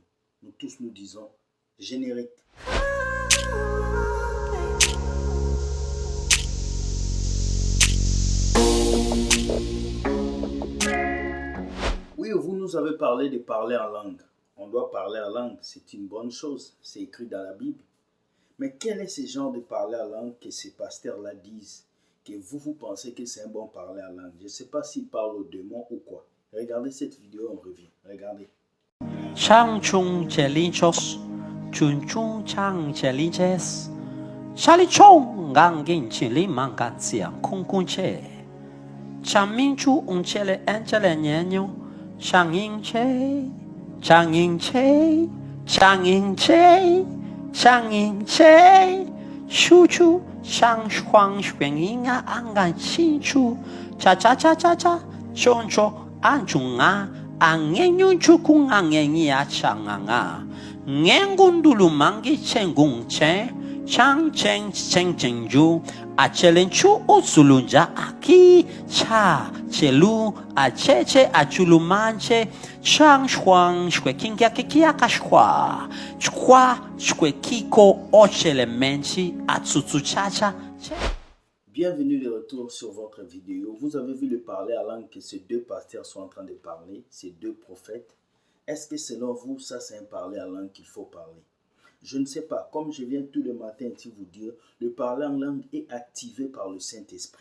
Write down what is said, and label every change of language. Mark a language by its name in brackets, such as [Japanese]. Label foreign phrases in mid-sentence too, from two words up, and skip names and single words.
[French] Nous tous nous disons générique. Oui, vous nous avez parlé de parler en langue. On doit parler en langue, c'est une bonne chose, c'est écrit dans la Bible. Mais quel est ce genre de parler en langue que ces pasteurs-là disent, que vous pensez que c'est un bon parler en langue? Je ne sais pas s'ils parlent aux démons ou quoi. Regardez cette vidéo, on revient. Regardez. Chang chung chelinchos, chun chung chang chelinches, chali chong gang gin chili manga tsiang kung kung che, chang min chu chele enchele nyenyo, chang yin che, chang yin che, chang yin che, chang yin che, shu chu chang shuang shuang yinga angan chin chu, cha cha cha cha cha, chon cho an chung a. Angenyu chukung angenyi achanganga ngengundulu mangi chengung che chang cheng cheng chengju achelenchu usulunja aki cha chelu acheche achulumanche chang shuang shwe kingia kikia kashwa chkwa shwe kiko ochelemenchi atsutsu chacha. Bienvenue de retour sur votre vidéo. Vous avez vu le parler à langue que ces deux pasteurs sont en train de parler, ces deux prophètes. Est-ce que selon vous, ça c'est un parler à langue qu'il faut parler? Je ne sais pas. Comme je viens tout le matin ici vous dire, le parler en langue est activé par le Saint-Esprit.